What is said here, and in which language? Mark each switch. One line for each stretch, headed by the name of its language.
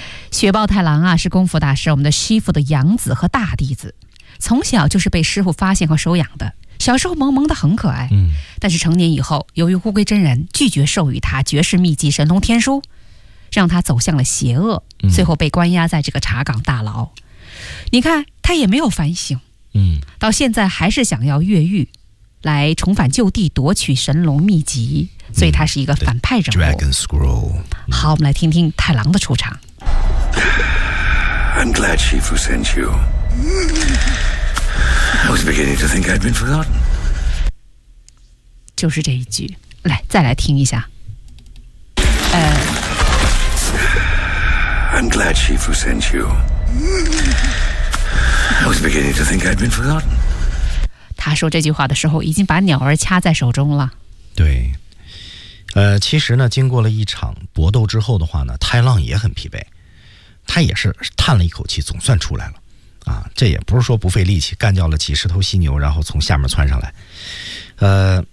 Chinese: 雪豹太郎啊，是功夫大师我们的师父的养子和大弟子，从小就是被师父发现和收养的，小时候萌萌的很可爱，但是成年以后，由于乌龟真人拒绝授予他绝世秘籍神龙天书，让他走向了邪恶，最后被关押在这个茶岗大牢。你看他也没有反省，到现在还是想要越狱来重返旧地夺取神龙秘籍，所以他是一个反派人物。
English: Dragon Scroll。
Chinese: 好，我们来听听太郎的出场。
English: I'm glad Shifu sent you. I was beginning to think I'd been forgotten.
Chinese: 就是这一句，来再来听一下。
English: I'm glad Shifu sent you. I was beginning to think I'd been forgotten.
Chinese: 他说这句话的时候已经把鸟儿掐在手中了。对，其实呢，经过了一场搏斗之后的话呢，太浪也很疲惫，他也是叹了一口气，总算出来了。啊，这也不是说不费力气干掉了几十头犀牛，然后从下面窜上来。